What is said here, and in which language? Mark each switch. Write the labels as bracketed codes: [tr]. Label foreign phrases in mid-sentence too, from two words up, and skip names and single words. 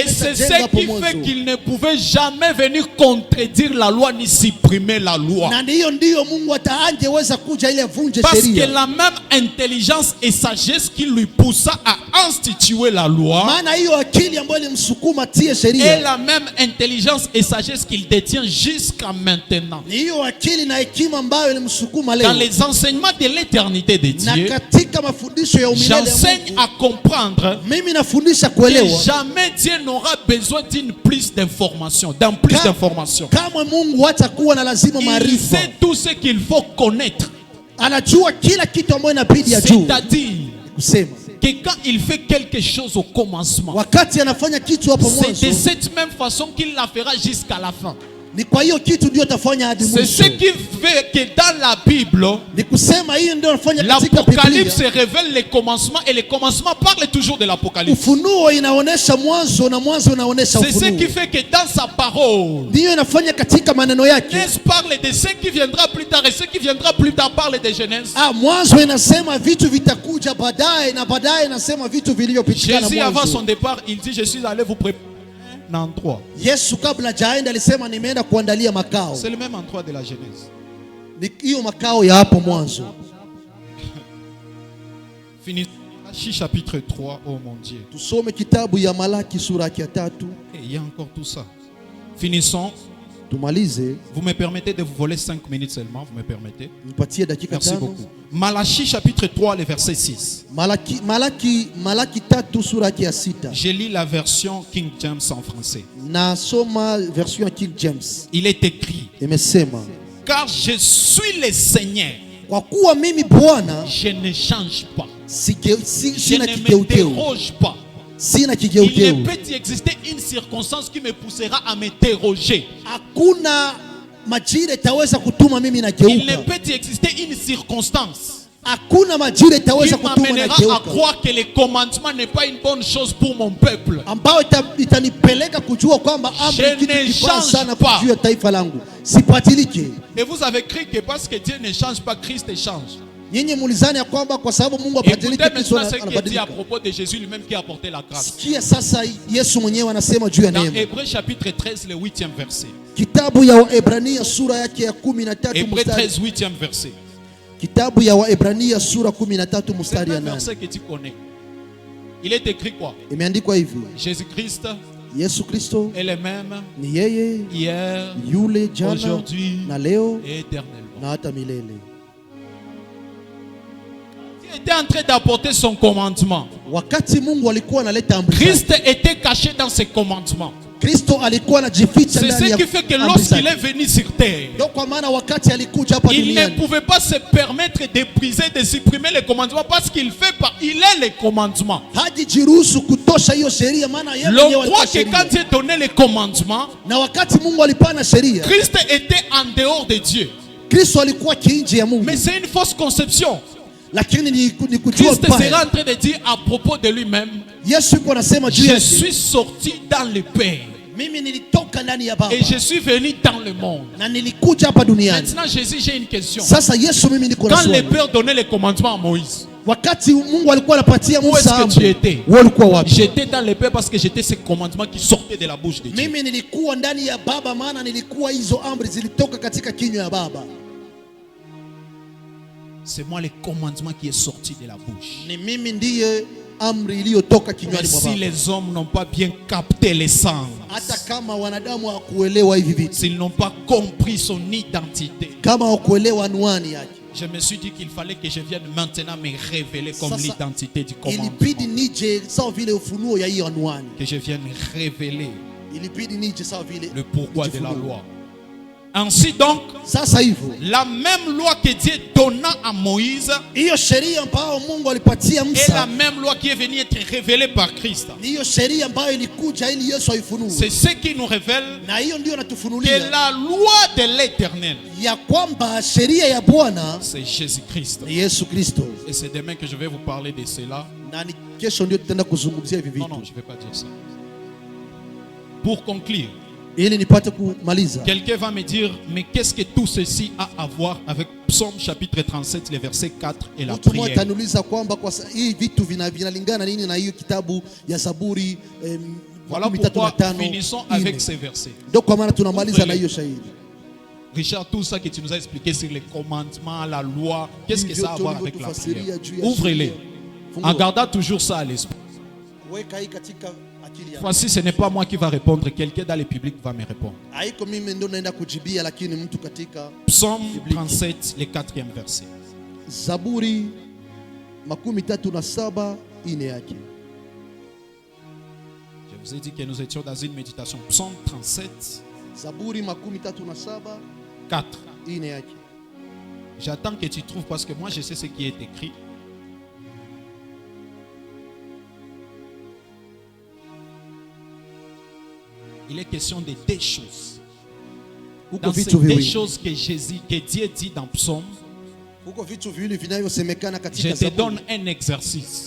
[fr] Et c'est [sw] ameshajenga [fr] ce [sw] hapo [fr] qui fait [sw] mwanzo. [fr] qu'il ne pouvait jamais venir contredire la loi ni supprimer la loi. [sw] Na ndiyo Mungu ataangeweza kuja ili avunje [fr] Parce que [sw] sheria. [fr] la même intelligence et sagesse qui lui poussa à instituer la loi [sw] Maana hiyo akili ambayo ilimsukuma tie [fr] est [sw] sheria [fr] la même intelligence et sagesse qu'il détient jusqu'à maintenant. [sw] Ni hiyo akili na hekima ambayo ilimsukuma leo. [fr] Dans les enseignements de l'éternité de [sw] Na [fr] Dieu, [sw] katika mafundisho ya umilele ya [fr] j'enseigne [sw] Mungu, [fr] à comprendre [sw] mimi nafundisha [fr] que [sw] kuelewa [fr] jamais Dieu n'aura besoin d'une plus d'informations, d'un plus d'informations. [sw] kama Mungu hatakuwa na lazima [fr] Il [sw] maarifa. [fr] sait tout ce qu'il faut connaître. [sw] Anajua kila kitu ambayo inabidi ajue. [fr] C'est-à-dire [sw] Kusema [fr] que quand il fait quelque chose au commencement, [sw] wakati anafanya kitu hapo [fr] c'est de [sw] mwanzo, [fr] cette même façon qu'il la fera jusqu'à la fin. [sw] ni kwa hiyo kitu ndio atafanya hadi [fr] C'est [sw] mwisho. [fr] ce qui fait que dans la Bible, [sw] Ni kusema hiyo ndio anafanya katika [fr] l'Apocalypse [sw] Biblia. [fr] révèle les commencements et les commencements parlent toujours de l'Apocalypse. [sw] Ufunuo inaonesha mwanzo na mwanzo inaonesha [fr] C'est ce qui [sw] ufunuo. [fr] fait que dans sa parole, [sw] Ndiyo inafanya katika maneno yake. [fr] Genèse parle de ce qui viendra plus tard et ce qui viendra plus tard parle de Genèse. [sw] Mwanzo inasema vitu vitakuja baadaye na baadaye inasema vitu vilivyopitikana [fr] Jésus avant son [sw] mwanzo. [fr] départ, il dit je suis allé vous préparer un endroit. [sw] Yesu kabla jaenda alisema nimeenda kuandalia makao. [fr] C'est le même endroit de la Genèse. [sw] Ni hiyo makao ya hapo mwanzo. [fr] Finissons Malachie chapitre 3, oh mon Dieu. [sw] Tusome kitabu ya Malaki sura ya 3. [fr] Et il y a encore tout ça. Finissons. [sw] Tumalize. [fr] Vous me permettez de vous voler 5 minutes seulement, vous me permettez? [sw] Nipatie dakika [fr] Merci [sw] 5. [fr] beaucoup. Malachie chapitre 3, le verset 6. [sw] Malaki 3 sura ya 6. [fr] Je lis la version King James en français. [sw] Nasoma version King James. [fr] Il est écrit: [sw] Imesema, [fr] car je suis le Seigneur, [sw] kwa kuwa mimi Bwana [fr] je ne change pas, je [sw] sina [fr] ne me [sw] kigeuteu. [fr] déroge pas. [sw] Sina [fr] Il [sw] kigeuteu. [fr] ne peut y exister une circonstance qui me poussera à me déroger. [sw] Hakuna majira itaweza kutuma mimi [fr] Il ne [sw] nageuka. [fr] peut y exister une circonstance [sw] Hakuna majira [fr] qui [sw] itaweza kutuma [fr] m'amènera à [sw] nageuka, [fr] croire que le commandement n'est pas une bonne chose pour mon peuple. [sw] ambao itanipeleka kujua kwamba [fr] Je [sw] amri kitu [fr] ne [sw] kibaya [fr] change [sw] sana [fr] pas. [sw] kujua taifa langu. Sipatilike. [fr] Et vous avez cru que parce que Dieu ne change pas, Christ change. [sw] Nyinyi mulizani ya kwamba kwa sababu Mungu abadilike, [fr] Écoutez [sw] Kristo [fr] maintenant ce qui est dit à [sw] anabadilika. [fr] propos de Jésus lui-même qui a apporté la grâce. [sw] Sikia sasa Yesu mwenyewe anasema juu ya [fr] Dans [sw] neema. [fr] Hébreux chapitre 13, le 8e verset. [sw] Kitabu ya Waebrania sura yake ya 13 [fr] Hébreux [sw] mstari. [fr] 13, 8e verset. [sw] Kitabu ya Waebrania sura 13 [fr] C'est [sw] mstari [fr] le [sw] ya [fr] même [sw] 8. [fr] verset que tu connais. Il est écrit quoi? [sw] Imeandikwa hivi: [fr] Jésus-Christ [sw] Yesu Kristo [fr] est le même [sw] ni yeye [fr] hier, [sw] yule jana [fr] aujourd'hui [sw] na leo [fr] et éternellement. [sw] na hata milele. [fr] Il était en train d'apporter son commandement. [sw] Wakati Mungu alikuwa analeta amri zake, [fr] Christ était caché dans ses commandements. [sw] Kristo alikuwa anajificha [fr] C'est [sw] ndani [fr] ce [sw] ya [fr] qui fait que [sw] amri [fr] lorsqu'il [sw] zake. [fr] est venu sur terre, [sw] Ndio kwa maana wakati alikuja hapa [fr] il ne [sw] duniani [fr] pouvait pas se permettre de briser, de supprimer les commandements parce qu'il fait pas, il est les commandements. [sw] hajijiruhusu kutosha hiyo sheria, maana yeye [fr] L'on [sw] mwenyewe [fr] croit [sw] alikuwa [fr] que quand [sw] sheria. [fr] Dieu donnait les commandements, [sw] Na wakati Mungu alipana sheria, [fr] Christ était en dehors de Dieu. [sw] Kristo alikuwa kinje ya Mungu. [fr] Mais c'est une fausse conception. [sw] Lakini ni kujua [fr] Christ sera [sw] mbaya. [fr] en train de dire à propos de lui-même: [sw] Yesu yuko anasema juu [fr] je [sw] yake, [fr] suis sorti dans le Père [sw] mimi nilitoka ndani ya Baba [fr] et je suis venu dans le monde. [sw] na nilikuja hapa duniani. [fr] Maintenant, Jésus, j'ai une question. [sw] Sasa Yesu, mimi niko na [fr] Quand le [sw] swali. [fr] Père donnait les commandements à Moïse, [sw] Wakati Mungu alikuwa anapatia [fr] où est-ce [sw] Musa [fr] que tu [sw] amri, [fr] étais? [sw] wewe ulikuwa wapi? [fr] J'étais dans le Père parce que j'étais ces commandements qui sortaient de la bouche de Dieu. [sw] Mimi nilikuwa ndani ya Baba, maana nilikuwa hizo amri zilitoka katika kinywa ya Baba. [fr] C'est moi le commandement qui est sorti de la bouche. [sw] Ni mimi ndiye amri iliyotoka [fr] Mais [sw] kinywani mwa [fr] si [sw] Baba. [fr] les hommes n'ont pas bien capté l'essence, [sw] Hata kama wanadamu hawakuelewa hivi vitu, [fr] s'ils n'ont pas compris son identité, [sw] kama hawakuelewa anwani yake, [fr] je me suis dit qu'il fallait que je vienne maintenant me révéler comme [sw] Sasa, [fr] l'identité du commandement. [sw] ilibidi nije sawa vile ufunuo ya hiyo anwani. [fr] Que je vienne révéler [sw] Ilibidi nije sawa vile [fr] le pourquoi de la [sw] ufunuo. [fr] loi. Ainsi donc, [sw] Sasa hivyo [fr] la même loi que Dieu donna à Moïse [sw] hiyo sheria ambayo Mungu alipatia [fr] est la [sw] Musa [fr] même loi qui est venue être révélée par Christ. [sw] ni hiyo sheria ambayo ilikuja ili Yesu aifunue, [fr] C'est ce qui nous révèle [sw] na hiyo ndio [fr] que [sw] natufunulia [fr] la loi de l'Éternel, [sw] ya kwamba sheria ya Bwana [fr] c'est Jésus-Christ. [sw] ni Yesu Kristo. [fr] Et c'est demain que je vais vous parler de cela. [sw] Na ni kesho ndio tutaenda kuzungumzia hivi [fr] Non, [sw] vitu. [fr] non, je ne vais pas dire ça. Pour conclure, [sw] Ili nipate kumaliza, [fr] quelqu'un va me dire, mais qu'est-ce que tout ceci a à voir avec Psaume chapitre 37, les versets 4 et la [sw] mtu mmoja [fr] prière? [sw] ataniuliza kwamba hii vitu vinalingana nini na hiyo kitabu ya Zaburi [fr] Voilà pourquoi finissons avec ces versets. [sw] Ndio kwa maana tunamaliza na hiyo shahidi. [fr] Richard, tout ça que tu nous as expliqué sur les commandements, la loi, qu'est-ce que ça a à voir avec la prière? Ouvrez-les, en gardant toujours ça à l'esprit. [sw] Weka hii katika [fr] Voici, ce n'est pas moi qui va répondre, quelqu'un dans le public va me répondre. Psaume 37, le 4e verset. [sw] Zaburi makumi tatu na saba ine yake. [fr] Je vous ai dit que nous étions dans une méditation. Psaume 37. [sw] Zaburi makumi tatu na saba [fr] 4. [sw] ine yake. [fr] J'attends que tu trouves parce que moi je sais ce qui est écrit. Il est question de deux choses. Dans ces deux choses que Dieu dit dans Psaume, je te donne un exercice.